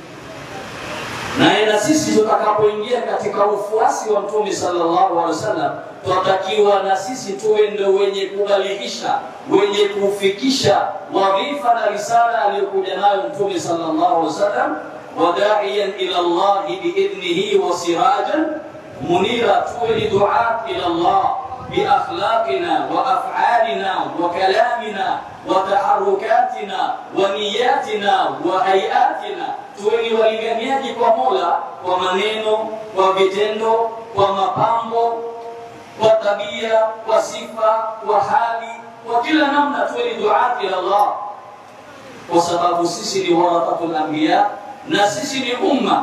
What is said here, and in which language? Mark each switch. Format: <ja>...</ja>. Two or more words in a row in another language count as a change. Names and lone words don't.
<sw>Na sisi tutakapoingia katika ufuasi wa Mtume</sw> <ar>صلى الله عليه وسلم,</ar> <sw>tunatakiwa na sisi tuwe ndio wenye kubaligisha, wenye kufikisha wadhifa na risala aliyokuja nayo Mtume</sw> <ar>صلى الله عليه وسلم. وداعيا إلى الله بإذنه وسراجا منيرا,</ar> <sw>tuwe ni</sw> <ar>دعاة إلى الله بأخلاقنا وأفعالنا وكلامنا وتحركاتنا ونياتنا وهيئاتنا.</ar> <sw>tuweni walinganiaji kwa Mola kwa maneno, kwa vitendo, kwa mapambo, kwa tabia, kwa sifa, kwa hali, kwa kila namna tuweni</sw> <ar>دعاة إلى الله,</ar> <sw>kwa sababu sisi ni</sw> <ar>ورثة الأنبياء</ar> <sw>na sisi ni umma.</sw>